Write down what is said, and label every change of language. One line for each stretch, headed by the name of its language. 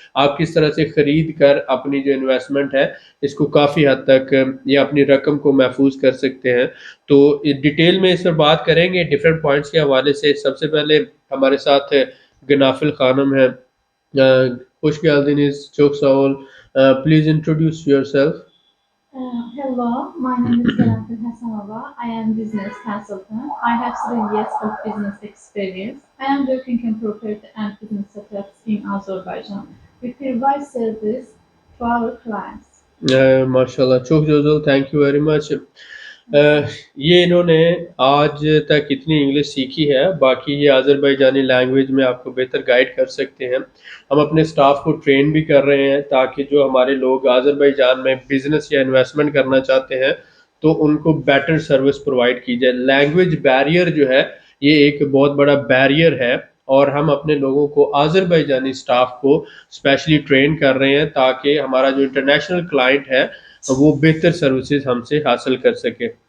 Urdu: آپ کس طرح سے خرید کر اپنی جو انویسٹمنٹ ہے اس کو کافی حد تک یا اپنی رقم کو محفوظ کر سکتے ہیں۔ تو ڈیٹیل میں اس پر بات کریں گے ڈیفرنٹ پوائنٹس کے حوالے سے۔ سب سے پہلے ہمارے ساتھ گنافل خانم ہے۔ خوش خیال چوک Saval,
English: Please introduce yourself. Hello, my name is Ganatil Hassanova. I am business consultant. I have 3 years of business experience. I am working in property and business setups in Azerbaijan. We provide service to our clients.
Urdu: ماشاء اللہ، چوک جوزل،
English: Thank you very much.
Urdu: یہ انہوں نے آج تک اتنی English سیکھی ہے، باقی یہ آذربائیجانی لینگویج میں آپ کو بہتر گائیڈ کر سکتے ہیں۔ ہم اپنے سٹاف کو ٹرین بھی کر رہے ہیں تاکہ جو ہمارے لوگ آذربائیجان میں بزنس یا انویسٹمنٹ کرنا چاہتے ہیں تو ان کو بیٹر سروس پرووائڈ کی جائے۔ لینگویج بیریئر جو ہے یہ ایک بہت بڑا بیریئر ہے، اور ہم اپنے لوگوں کو آذربائیجانی سٹاف کو اسپیشلی ٹرین کر رہے ہیں تاکہ ہمارا جو انٹرنیشنل کلائنٹ ہے وہ بہتر سروسز ہم سے حاصل کر سکے۔